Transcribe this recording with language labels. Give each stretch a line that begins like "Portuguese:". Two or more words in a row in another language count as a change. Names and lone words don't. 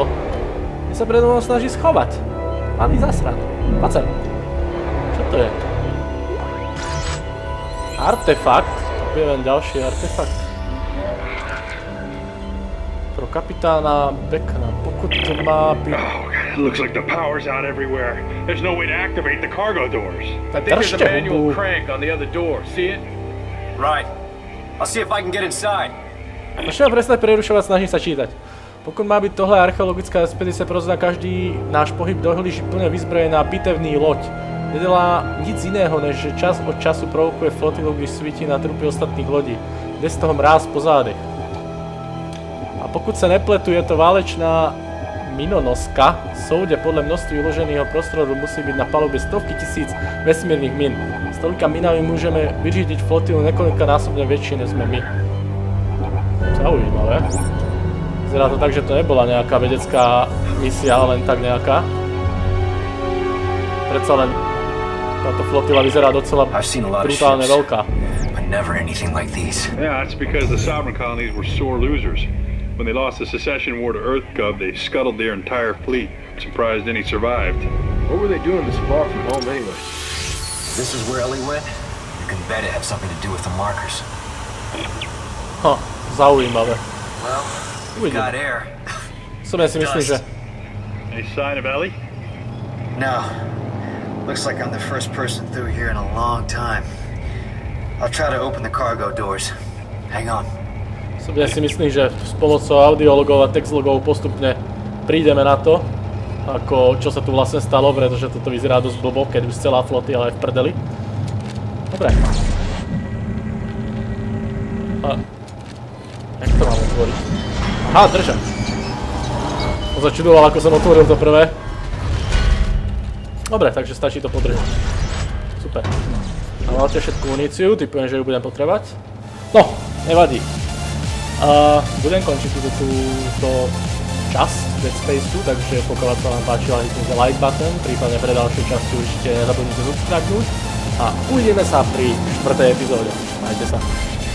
Slovak: Mne sa predo mnou snaží schovať. Malý zasran. Poď sem. Čo to je? Artefakt. Objavený ďalší artefakt.
Czech: Pro kapitána Beckna. Pokud to má byť...
English: It looks like the power's out everywhere. There's no way to activate the cargo doors. I think there's a manual crank on the other door. See it? Right. I'll see if I can get inside.
Slovak: Môžeme prestať prerušovať, snažím sa čítať.
Czech: Pokud má byť tohle archeologická expedícia, prosím na každý náš pohyb dohlíži plne vyzbrojená bitevný loď. Nedelá nic iného, než že čas od času provokuje flotilu, když svítí na trupy ostatných lodí. Jde z toho mráz po zádech. A pokud se nepletu, je to válečná minonoska. Soudě podle množství uloženého prostoru musí být na palubě stovky tisíc vesmírných min. S tolika minami můžeme vyřídiť flotilu několikanásobně větší, než jsme my.
Slovak: Zaujímavé. Vyzerá to tak, že to nebola nejaká vedecká misia, len tak nejaká. Predsa len táto flotila vyzerá docela brutálne veľká.
English: Yeah, that's because the sovereign colonies were sore losers. When they lost the secession war to EarthGov, they scuttled their entire fleet. I'm surprised any survived. What were they doing this far from home anyway? This is where Ellie went? can bet it had something to do with the markers.
Slovak: Zaujímavé.
English: Well, we got air.
Slovak: Som ja si myslím, že...
English: Any sign of Ellie? No. Looks like I'm the first person through here in a long time. I'll try to open the cargo doors. Hang on.
Slovak: Ja si myslím, že s pomocou audiologov a textlogov postupne prídeme na to, ako čo sa tu vlastne stalo, pretože toto vyzerá dosť blbo, keď už celá flotila je v prdeli. Dobre. Jak to mám otvoriť? Aha, držať. Som začudoval, ako som otvoril to prvé. Dobre, takže stačí to podržať. Super. A máte všetku muníciu, typujem, že ju budem potrebovať. No, nevadí. Budem končiť túto časť Dead Spaceu, takže pokiaľ sa vám páčila, hitnite
English: like button,
Slovak: prípadne pre ďalšie časti určite nezabudnite subscribenúť a uvidíme sa pri 4. epizóde. Majte sa.